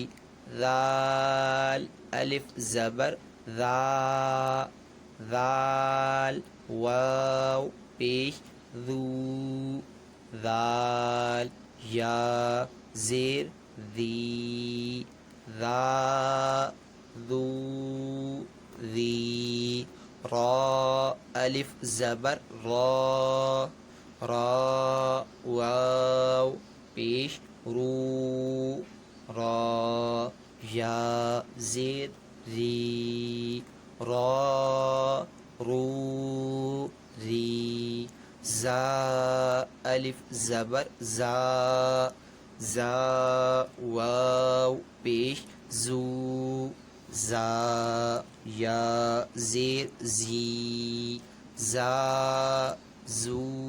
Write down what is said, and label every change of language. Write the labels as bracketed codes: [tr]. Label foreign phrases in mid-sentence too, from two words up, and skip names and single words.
[ur] ذال الف زبر ذا، ذال واو پیش ذو، ذال یا زیر ذی، ذا ذو ذی. را الف زبر را، را واو پیش رو، را یا زیر ری، را رو ری. زا الف زبر زا، زا واو پیش زو، زا یا زیر زی، زا زو